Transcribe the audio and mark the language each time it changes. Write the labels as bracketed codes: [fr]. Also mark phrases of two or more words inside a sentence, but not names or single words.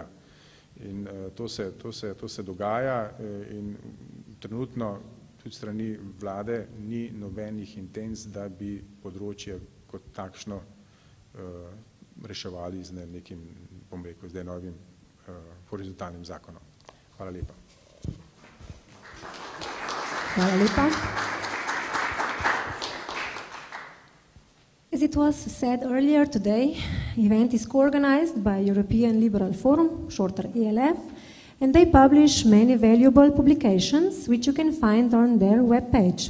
[sl] In to se dogaja in trenutno tudi strani vlade ni nobenih intenc, da bi področje kot takšno reševali z nekim, bom rekel, zdaj novim horizontalnim zakonom. Hvala lepa. Hvala lepa. [en] As it was said earlier today, the event is co-organized by European Liberal Forum, shorter ELF, and they publish many valuable publications which you can find on their webpage.